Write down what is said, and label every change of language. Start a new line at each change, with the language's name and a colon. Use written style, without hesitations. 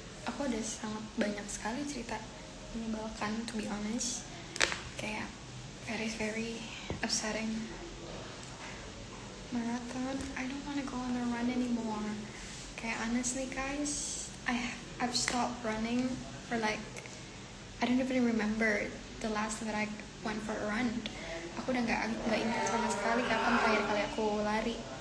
Indonesian: Aku ada sangat banyak sekali cerita menyebalkan,
English: to be honest. Kayak very upsetting. Marathon, I don't want to go on a run anymore. Kayak honestly guys, I've stopped running for like, I don't even remember the last time that I went for a run.
Indonesian: Aku udah nggak ingat sama sekali kapan terakhir kali aku lari.